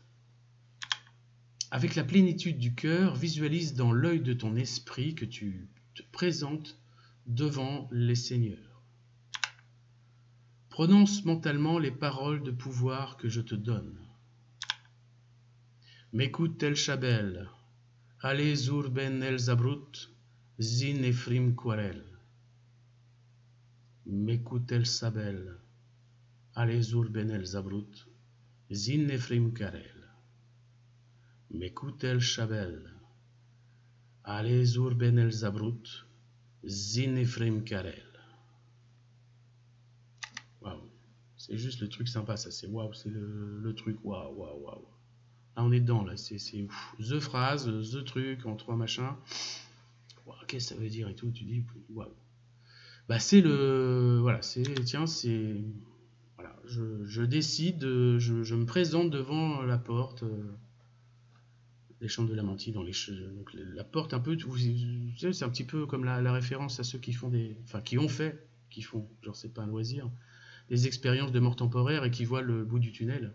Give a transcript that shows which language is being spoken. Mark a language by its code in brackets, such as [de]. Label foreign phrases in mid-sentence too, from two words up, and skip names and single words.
[fr] Avec la plénitude du cœur, visualise dans l'œil de ton esprit que tu te présentes devant les seigneurs. Prononce mentalement les paroles de pouvoir que je te donne. Mekut tel Shabel, Ale zur ben el Zabrut, Zin Ephrim Quarel. Mekut el Sabel, Ale zur ben el Zabrut, Zin Ephrim Quarel. Mekut el Shabel, Ale zur ben el Zabrut, Zin Ephrim Quarel. Waouh, c'est juste le truc sympa, ça, c'est waouh, c'est le truc waouh. Là, on est dedans, là, c'est [en] the phrase, [fr] the truc, en trois machins. Wow, qu'est-ce que ça veut dire et tout, tu dis waouh. Bah, c'est le. Voilà, voilà, je décide, je me présente devant la porte des chambres de la Menti, donc la porte un peu, vous savez, c'est un petit peu comme la référence à ceux qui font qui font, genre c'est pas un loisir, des expériences de mort temporaire et qui voient le bout du tunnel.